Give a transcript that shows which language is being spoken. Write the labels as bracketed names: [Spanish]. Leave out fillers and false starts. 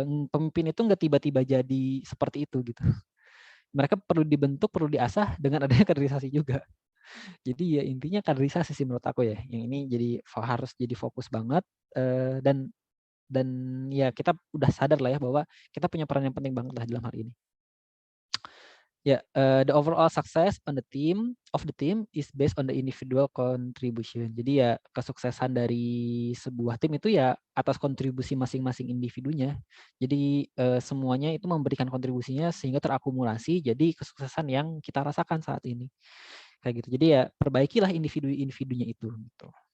[Indonesian] Pemimpin itu nggak tiba-tiba jadi seperti itu gitu. Mereka perlu dibentuk, perlu diasah dengan adanya kaderisasi juga. Jadi ya intinya kaderisasi sih menurut aku ya. Yang ini jadi harus jadi fokus banget dan ya kita udah sadar lah ya bahwa kita punya peran yang penting banget lah dalam hal ini. [English] Ya, the overall success on the team is based on the individual contribution. [Indonesian] Jadi ya kesuksesan dari sebuah tim itu ya atas kontribusi masing-masing individunya. Jadi semuanya itu memberikan kontribusinya sehingga terakumulasi jadi kesuksesan yang kita rasakan saat ini. Kayak gitu. Jadi ya perbaikilah individu-individunya itu gitu.